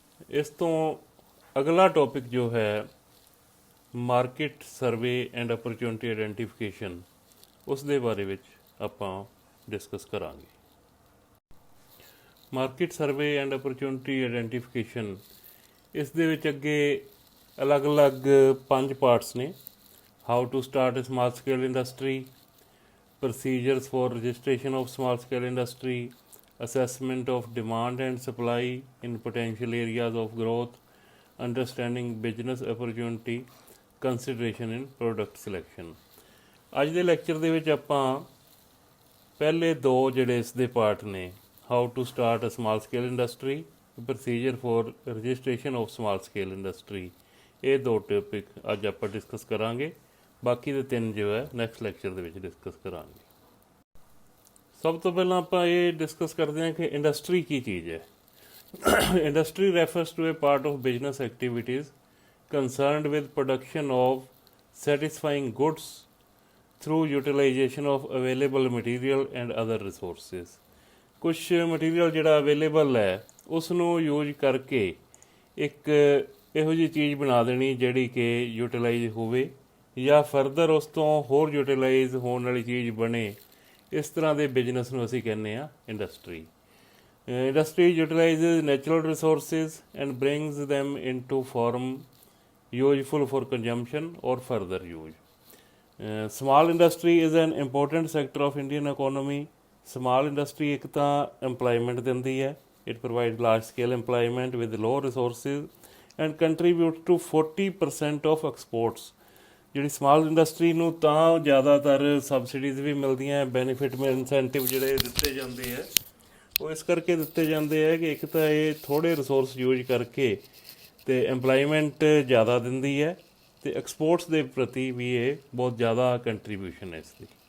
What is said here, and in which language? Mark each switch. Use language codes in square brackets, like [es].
[pa] ਇਸ ਤੋਂ ਅਗਲਾ ਟੌਪਿਕ ਜੋ ਹੈ [en] market survey and opportunity identification, [pa] ਉਸ ਦੇ ਬਾਰੇ ਵਿੱਚ ਆਪਾਂ ਡਿਸਕਸ ਕਰਾਂਗੇ। [en] market survey and opportunity identification, [pa] ਇਸ ਦੇ ਵਿੱਚ ਅੱਗੇ ਅਲੱਗ-ਅਲੱਗ 5 ਪਾਰਟਸ ਨੇ। [en] How to start a small scale industry, procedures for registration of small scale industry, assessment of demand and supply in potential areas of growth, understanding business opportunity, consideration in product selection। [pa] ਅੱਜ ਦੇ lecture ਦੇ ਵਿੱਚ ਆਪਾਂ ਪਹਿਲੇ ਦੋ ਜਿਹੜੇ ਇਸ ਦੇ ਪਾਰਟ ਨੇ, [en] how to start a small scale industry, procedure for registration of small scale industry, [pa] ਇਹ ਦੋ ਟੌਪਿਕ ਅੱਜ ਆਪਾਂ ਡਿਸਕਸ ਕਰਾਂਗੇ। ਬਾਕੀ ਦੇ ਤਿੰਨ ਜੋ ਹੈ ਨੈਕਸਟ ਲੈਕਚਰ ਦੇ ਵਿੱਚ ਡਿਸਕਸ ਕਰਾਂਗੇ। ਸਭ ਤੋਂ ਪਹਿਲਾਂ ਆਪਾਂ ਇਹ ਡਿਸਕਸ ਕਰਦੇ ਹਾਂ ਕਿ ਇੰਡਸਟਰੀ ਕੀ ਚੀਜ਼ ਹੈ। [en] Industry refers to a part of business activities concerned with production of satisfying goods through utilization of available material and other resources। [pa] ਕੁਛ ਮਟੀਰੀਅਲ ਜਿਹੜਾ ਅਵੇਲੇਬਲ ਹੈ ਉਸ ਨੂੰ ਯੂਜ ਕਰਕੇ ਇੱਕ ਇਹੋ ਜਿਹੀ ਚੀਜ਼ ਬਣਾ ਦੇਣੀ ਜਿਹੜੀ ਕਿ ਯੂਟੀਲਾਈਜ਼ ਹੋਵੇ ਜਾਂ ਫਰਦਰ ਉਸ ਤੋਂ ਹੋਰ ਯੂਟੀਲਾਈਜ਼ ਹੋਣ ਵਾਲੀ ਚੀਜ਼ ਬਣੇ। ਇਸ ਤਰ੍ਹਾਂ ਦੇ ਬਿਜ਼ਨਸ ਨੂੰ ਅਸੀਂ ਕਹਿੰਦੇ ਹਾਂ industry. [en] Industry utilizes natural resources and brings them into form useful for consumption or further use। Small industry is an important sector of Indian economy। [pa] Small industry ਇੱਕ ਤਾਂ employment ਦਿੰਦੀ ਹੈ। [en] It provides large scale employment with low resources and contributes to 40% of exports। [pa] ਜਿਹੜੀ small industry ਨੂੰ ਤਾਂ ਜ਼ਿਆਦਾਤਰ subsidies ਵੀ ਮਿਲਦੀਆਂ, benefit incentive ਜਿਹੜੇ ਦਿੱਤੇ ਜਾਂਦੇ ਹੈ ਉਹ ਇਸ ਕਰਕੇ ਦਿੱਤੇ ਜਾਂਦੇ ਹੈ ਕਿ ਇੱਕ ਤਾਂ ਇਹ ਥੋੜ੍ਹੇ ਰਿਸੋਰਸ ਯੂਜ ਕਰਕੇ ਅਤੇ ਇੰਪਲਾਈਮੈਂਟ ਜ਼ਿਆਦਾ ਦਿੰਦੀ ਹੈ ਅਤੇ ਐਕਸਪੋਰਟਸ ਦੇ ਪ੍ਰਤੀ ਵੀ ਇਹ ਬਹੁਤ ਜ਼ਿਆਦਾ ਕੰਟਰੀਬਿਊਸ਼ਨ ਹੈ ਇਸ ਦੀ।